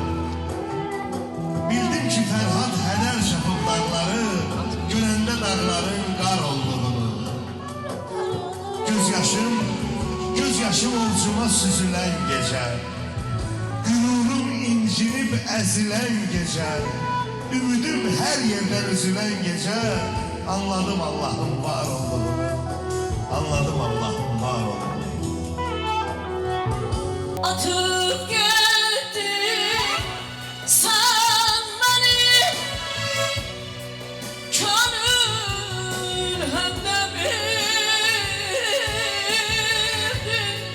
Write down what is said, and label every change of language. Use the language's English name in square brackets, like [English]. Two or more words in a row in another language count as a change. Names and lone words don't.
[Azerbaijani] Bildim ki Fərhad hədər çapıb dağları, görəndə dağların qar olduğunu. Gözyaşım ovcuma süzülən gecə, qürurum incinib əzilən gecə, ümidim hər yerdən üzülən gecə, anladım Allah'ın var olduğunu. Anladım Allah'ın var olduğunu. [Turkish] Atıp gittin sen beni, gönül hem de bildin.